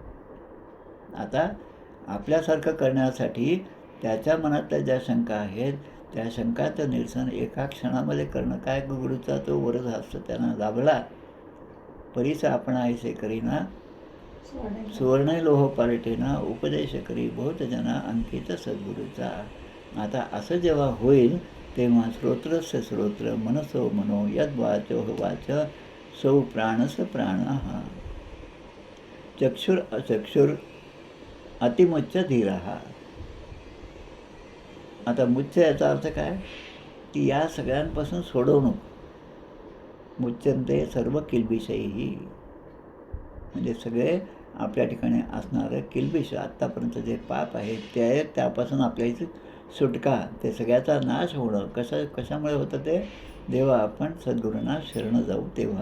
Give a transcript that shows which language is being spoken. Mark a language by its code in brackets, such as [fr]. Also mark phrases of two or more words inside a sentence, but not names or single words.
[mr] आता आपल्यासारखं करण्यासाठी त्याच्या मनातल्या ज्या शंका आहेत त्या शंकाचं निरसन एका क्षणामध्ये करणं. काय गुरुचा तो वरद हस्त त्यांना लाभला, परीस आपणाईसे करीना सुवर्ण लोह पालटेना, उपदेश करी बहुत जना अंकित सद्गुरूचा. आता असं जेव्हा होईल तेव्हा [sa] श्रोत्रस्य श्रोत्र मनसो मनो यद वाचो वाच सौ प्राणस प्राण. चक्षुर अचक्षुर अतिमुच्च धीरा. [mr] आता मुच्च याचा अर्थ काय की या सगळ्यांपासून सोडवणूक. [sa] मुच्चंते सर्व किलबिषही, [mr] म्हणजे सगळे आपल्या ठिकाणी असणारं किलबिष, आत्तापर्यंत जे पाप आहे ते, त्यापासून आपल्या इथे सुटका, ते सगळ्याचा नाश होणं कशामुळे होतं ते, जेव्हा आपण सद्गुरूंना शरण जाऊ तेव्हा.